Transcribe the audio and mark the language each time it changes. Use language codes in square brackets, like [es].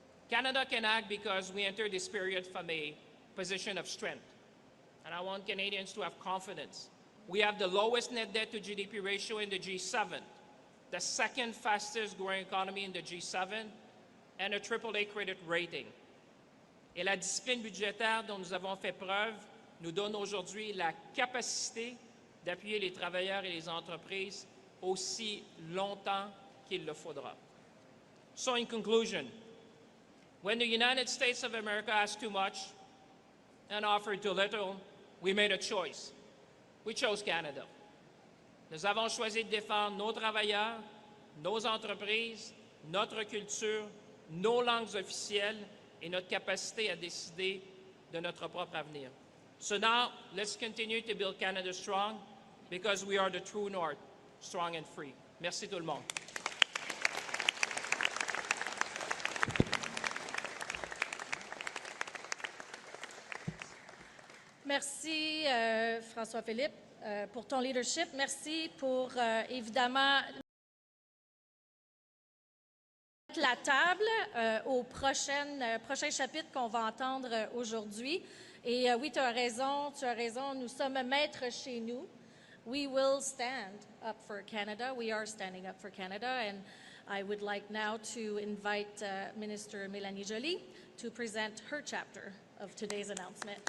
[en] Canada can act because we entered this period from a position of strength. And I want Canadians to have confidence. We have the lowest net debt to GDP ratio in the G7, the second fastest growing economy in the G7, and a AAA credit rating. [fr] Et la discipline budgétaire dont nous avons fait preuve nous donne aujourd'hui la capacité d'appuyer les travailleurs et les entreprises aussi longtemps qu'il le faudra. [en] So in conclusion, when the United States of America asked too much and offered too little, we made a choice. We chose Canada. [fr] Nous avons choisi de défendre nos travailleurs, nos entreprises, notre culture, nos langues officielles et notre capacité à décider de notre propre avenir. [en] So now, let's continue to build Canada strong, because we are the true north, strong and free. [fr] Merci tout le monde. Merci, François-Philippe, pour ton leadership. Merci pour, évidemment, la table au prochain chapitre qu'on va entendre aujourd'hui. Et oui, tu as raison, nous sommes maîtres chez nous. [en] We will stand up for Canada. We are standing up for Canada. And I would like now to invite Minister Mélanie Joly to present her chapter of today's announcement.